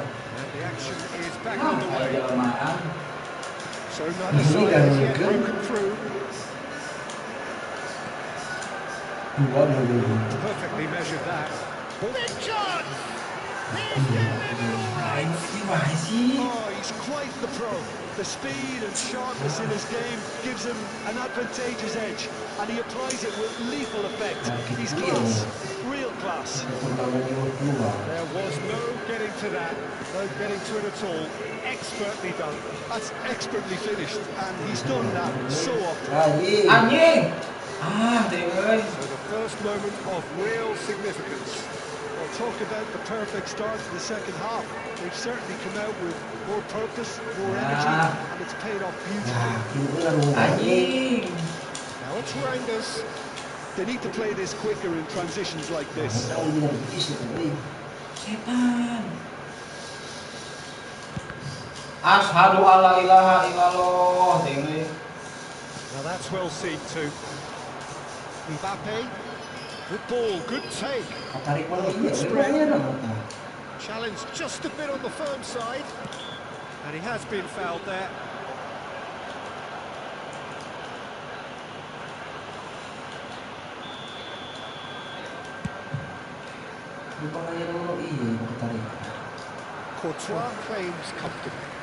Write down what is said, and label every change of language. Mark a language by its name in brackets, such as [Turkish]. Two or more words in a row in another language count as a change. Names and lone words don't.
[English] And the action is back on the way. Jelmaan. So neither side has yet broken through. Perfectly measured that. Big chance! He's getting it all right! [Indonesian] Gimana sih? [English] Oh, he's quite the pro. The speed and sharpness in his game gives him an advantageous edge, and he applies it with lethal effect. He's class, real class. There was no getting getting to that, no getting to it at all. Expertly done. That's expertly finished, and he's done that so often. [Sundanese] Anjing. Deng euy. [English] So the first moment of real significance. Well, talk about the perfect start to the second half. They've certainly come out with more purpose, more energy, and it's paid off beautifully. Anjing. Now it's Rangers. They need to play this quicker in transitions like this. Setan. [Arabic] أشهد أن لا إله إلا الله. [Sundanese] Deng euy. [English] Now that's well seen too. Mbappe. Good ball, good take. Good spread. Challenge just a bit on the firm side. And he has been fouled there. Courtois claims comfortably.